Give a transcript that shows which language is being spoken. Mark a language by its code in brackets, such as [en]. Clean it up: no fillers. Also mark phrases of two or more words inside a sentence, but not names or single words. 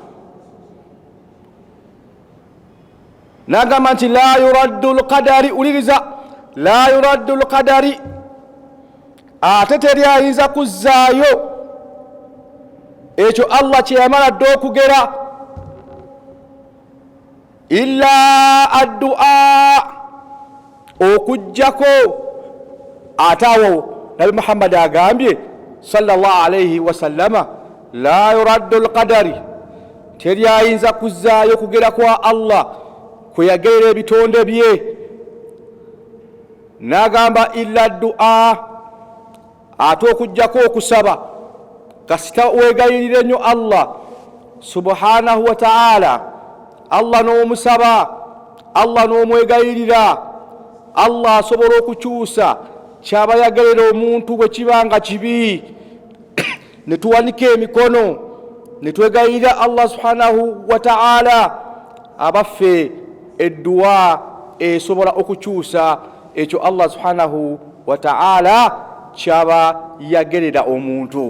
[lg] Nagamba nti [ar] لا يرد القدر, [lg] uliriza, [ar] لا يرد القدر, [lg] ate teri ayinza kuzzaayo ekyo Allah kyeyamala dda okugera, [ar] إلا الدعاء, [lg] okujjako. Ate awo Nabi Muhammad agambye [ar] صلى الله عليه وسلم, لا يرد القدر, [lg] teri ayinza kuzzaayo kugera kwa Allah kweyagerera ebitonde bye. Nagamba [ar] إلا الدعاء, [lg] ate okujjako okusaba, kasita wegayirire nnyo [ar] الله سبحانه وتعالى [lg] Allah n'omusaba, Allah n'omwegayirira, Allah asobola okukyusa kyaba yagerera omuntu bwe kibanga kibi. Ne tuwanika emikono ne twegayirira [ar] الله سبحانه وتعالى, [lg] abaffe edduwa esobola okukyusa ekyo [ar] الله سبحانه وتعالى [lg] kyaba yagerera omuntu.